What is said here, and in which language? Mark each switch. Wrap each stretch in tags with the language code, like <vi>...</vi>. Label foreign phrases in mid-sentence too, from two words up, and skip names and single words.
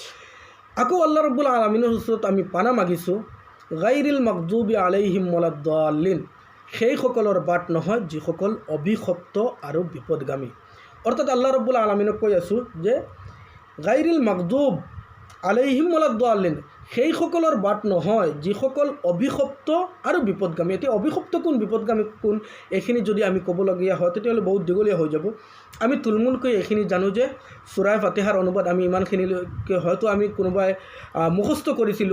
<as>আকৌ আল্লাহ ৰব্বুল আলামিনৰ ওচৰত আমি পানা মাগিছোঁ,</as> <ar>غير المغضوب عليهم ولا الضالين,</ar> <as>সেইসকলৰ বাট নহয় যিসকল অভিশপ্ত আৰু বিপদগামী। অৰ্থাৎ আল্লাহ ৰব্বুল আলামিনক কৈ আছোঁ যে</as> <ar>غير المغضوب عليهم ولا الضالين,</ar> <as>সেইসকলৰ বাট নহয় যিসকল অভিশপ্ত আৰু বিপদগামী। এতিয়া অভিশপ্ত কোন, বিপদগামী কোন, এইখিনি যদি আমি ক'বলগীয়া হয় তেতিয়াহ'লে বহুত দীঘলীয়া হৈ যাব। আমি থুলমূলকৈ এইখিনি জানো যে সূৰা ফাতিহাৰ অনুবাদ আমি ইমানখিনিলৈকে হয়তো আমি কোনোবাই মুখস্থ কৰিছিলোঁ।</as>